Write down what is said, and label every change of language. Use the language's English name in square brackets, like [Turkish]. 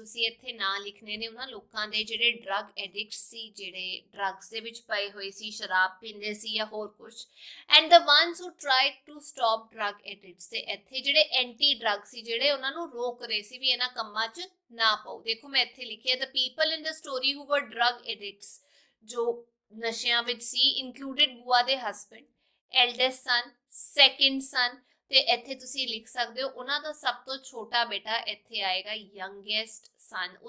[Punjabi] ਤੁਸੀਂ ਇੱਥੇ ਨਾਂ ਲਿਖਨੇ ਨੇ ਉਹਨਾਂ ਲੋਕਾਂ ਦੇ ਜਿਹੜੇ drug addicts ਸੀ, ਜਿਹੜੇ drugs ਦੇ ਵਿੱਚ ਪਏ ਹੋਏ ਸੀ, ਸ਼ਰਾਬ ਪੀਂਦੇ ਸੀ ਜਾਂ ਹੋਰ ਕੁਝ. [English] and the ones who tried to stop drug addicts. [Punjabi] ਤੇ ਇੱਥੇ ਜਿਹੜੇ ਐਂਟੀ ਡਰਗ ਸੀ, ਜਿਹੜੇ ਉਹਨਾਂ ਨੂੰ ਰੋਕ ਰਹੇ ਸੀ ਵੀ ਇਹਨਾਂ ਕੰਮਾਂ 'ਚ ਨਾ ਪਾਓ. ਦੇਖੋ ਮੈਂ ਇੱਥੇ ਲਿਖਿਆ [English] the people in the story who were drug addicts, [Punjabi] ਜੋ ਨਸ਼ਿਆਂ ਵਿੱਚ ਸੀ, [English] included [Punjabi] ਬੂਆ ਦੇ [English] husband, eldest son, second son, [Punjabi] ਤੇ ਇੱਥੇ ਤੁਸੀਂ ਲਿਖ ਸਕਦੇ ਹੋ ਉਹਨਾਂ ਦਾ ਸਭ ਤੋਂ ਛੋਟਾ ਬੇਟਾ ਇੱਥੇ ਆਏਗਾ [English] youngest son.